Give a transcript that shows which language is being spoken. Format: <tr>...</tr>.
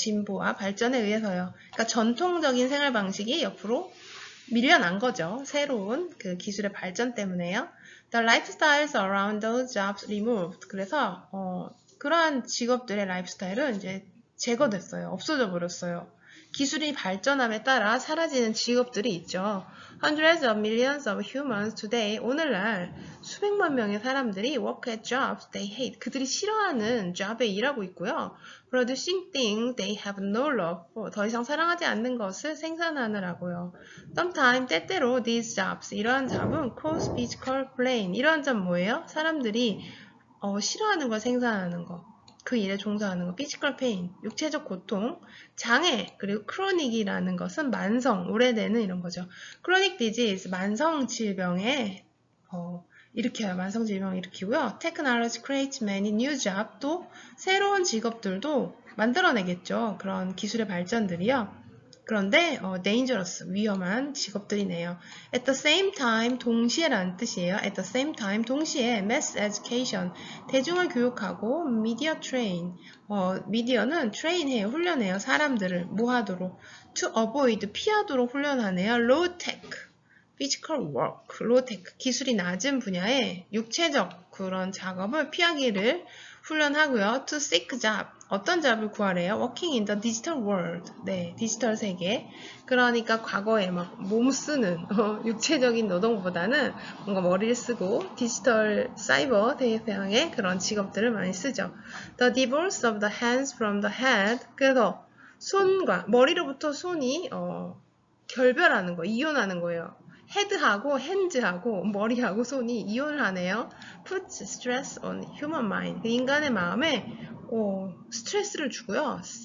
<ko>진보와 발전에 의해서요. 그러니까 전통적인 생활 방식이 옆으로 밀려난 거죠. 새로운 그 기술의 발전 때문에요.</ko> <en>The lifestyles around those jobs removed.</en> <ko>그래서 그러한 직업들의 라이프스타일은 이제 제거됐어요. 없어져 버렸어요. 기술이 발전함에 따라 사라지는 직업들이 있죠.</ko> <en>Hundreds of millions of humans today,</en> <ko>오늘날 수백만 명의 사람들이</ko> <en>work at jobs they hate.</en> <ko>그들이 싫어하는 job에 일하고 있고요.</ko> <en>Producing things they have no love for.</en> <ko>더 이상 사랑하지 않는 것을 생산하느라고요.</ko> <en>Sometimes,</en> <ko>때때로</ko> <en>these jobs,</en> <ko>이러한 잡은</ko> <en>cause physical pain.</en> <ko>이러한 잡 뭐예요? 사람들이 싫어하는 걸 생산하는 거. 그 일에 종사하는 거, physical pain, 육체적 고통, 장애, 그리고 chronic이라는 것은 만성, 오래되는 이런 거죠. chronic disease, 만성 질병에 일으켜요. 만성 질병을 일으키고요.</ko> <en>technology creates many new jobs,</en> <ko>또 새로운 직업들도 만들어내겠죠. 그런 기술의 발전들이요. 그런데 dangerous, 위험한 직업들이네요.</ko> <en>At the same time,</en> <ko>동시에라는 뜻이에요.</ko> <en>At the same time,</en> <ko>동시에</ko> <en>mass education,</en> <ko>대중을 교육하고</ko> <en>media train,</en> <ko>미디어는</ko> <en>train해요,</en> <ko>훈련해요. 사람들을 뭐 하도록?</ko> <en>To avoid,</en> <ko>피하도록 훈련하네요. low tech, physical work, low tech, 기술이 낮은 분야의 육체적 그런 작업을 피하기를 훈련하고요.</ko> <en>To seek job,</en> <ko>어떤 잡을 구하래요?</ko> <en>Working in the digital world.</en> <ko>네, 디지털 세계. 그러니까 과거에 막 몸 쓰는 육체적인 노동보다는 뭔가 머리를 쓰고 디지털 사이버 대상의 그런 직업들을 많이 쓰죠.</ko> <en>The divorce of the hands from the head.</en> <ko>그래서 손과 머리로부터 손이 결별하는 거, 이혼하는 거예요. 헤드하고 핸즈하고 머리하고 손이 이혼을 하네요.</ko> <en>Puts stress on human mind.</en> <ko>인간의 마음에 스트레스를 주고요.</ko>